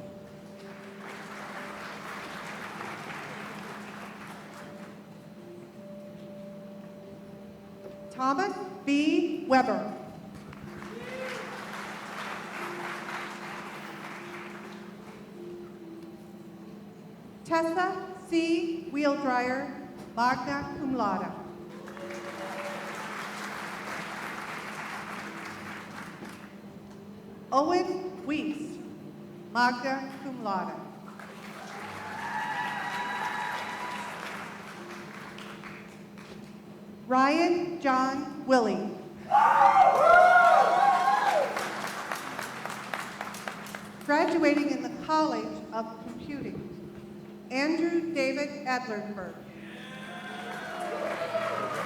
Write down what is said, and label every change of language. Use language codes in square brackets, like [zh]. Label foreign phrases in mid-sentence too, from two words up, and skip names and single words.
[en] Thomas B. Weber. Tessa C. Wheeldryer, [la] magna cum laude. [en] Owen Weiss, [la] magna cum laude. [en] Ryan John Willie. Graduating in the College of Computing, Andrew David Adlerberg.